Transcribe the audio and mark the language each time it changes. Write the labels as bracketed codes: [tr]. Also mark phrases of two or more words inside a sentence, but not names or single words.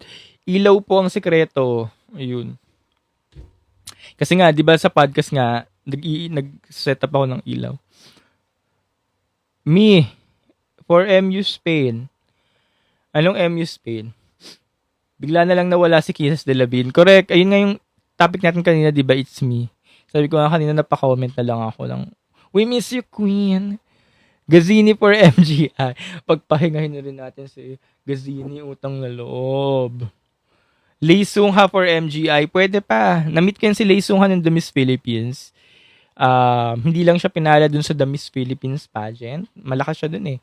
[tl] Ilaw po ang sekreto. Ayun. Kasi nga, di ba sa podcast nga, nag-set up ako ng ilaw. [en] Me, for MU Spain. [tl] Anong MU Spain? Bigla na lang nawala si Kisses de la Bin. Correct. Ayun nga yung topic natin kanina, di ba? [en] It's me. [tl] Sabi ko nga kanina, napaka-comment na lang ako ng, [en] we miss you, Queen. Gazini for MGI. [tl] Pagpahingahin na rin natin si Gazini, utang na loob. Lee Sung-ha for MGI. Pwede pa. Na-meet ko yan si Lee Sung-ha ng The Miss Philippines. Hindi lang siya pinala dun sa The Miss Philippines pageant. Malakas siya dun eh.